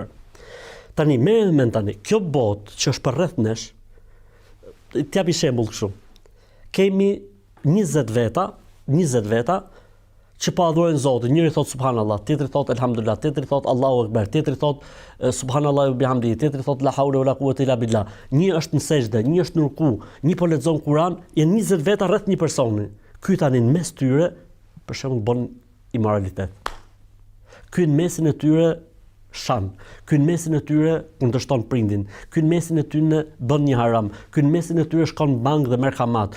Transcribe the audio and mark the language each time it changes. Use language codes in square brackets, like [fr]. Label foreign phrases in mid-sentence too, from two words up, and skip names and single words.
[sq] Tani merrem tani, kjo botë që është përreth nesh, t'japi shembull kështu. Kemi 20 veta që po adhurojnë Zotin. Njëri thot subhanallahu, tjetri thot elhamdulillah, tjetri thot [ar] الله أكبر, [sq] tjetri thot [ar] سبحان الله بحمده, [sq] tjetri thot [ar] لا حول ولا قوة إلا بالله. [sq] Një është në sejdë, një është në ruku, një po lexon Kur'an, janë 20 veta rreth një personi. Ky tani në mes tyre për shembull bën imoralitet. Ky në mesin e tyre shan, ky në mesin e tyre kundërshton prindin, ky në mesin e tyre bën një haram, ky në mesin e tyre shkon në bankë dhe merr kamat.